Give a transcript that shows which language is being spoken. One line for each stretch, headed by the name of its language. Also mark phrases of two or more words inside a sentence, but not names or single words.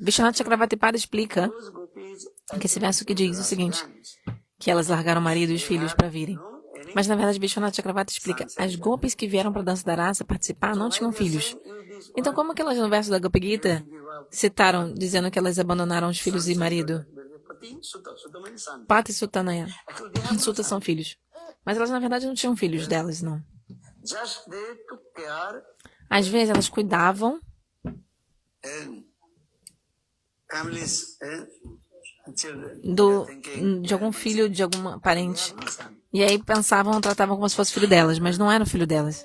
Portuguese: Vishwanath Chakravarti explica que esse verso que diz o seguinte, que elas largaram o marido e os filhos para virem. Mas na verdade Vishwanath Chakravarti explica, as gopis que vieram para a dança da rasa participar não tinham filhos. Então como que elas no verso da Gopi Gita citaram dizendo que elas abandonaram os filhos e marido?
Sanskrit: Pati Sutanaya.
Portuguese: Suta são filhos. Mas elas na verdade não tinham filhos delas, não. Às vezes elas cuidavam de algum filho, de alguma parente. E aí pensavam, tratavam como se fosse filho delas, mas não era o filho delas.